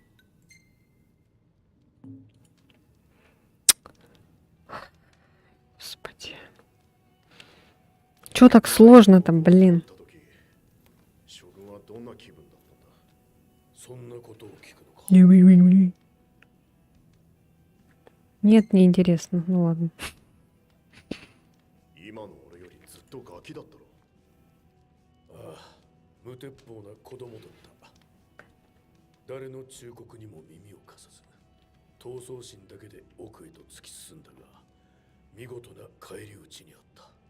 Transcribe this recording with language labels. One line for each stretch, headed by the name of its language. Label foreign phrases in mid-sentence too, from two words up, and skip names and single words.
Russian: Господи. Чё так сложно-то, блин? Нет, не интересно. Ну ладно.
Japanese: 今の俺よりずっとガキだったろ。ああ、無鉄砲な子供だった。誰の忠告にも耳を貸さず、闘争心だけで奥へと突き進んだが、見事な返り討ちにあった。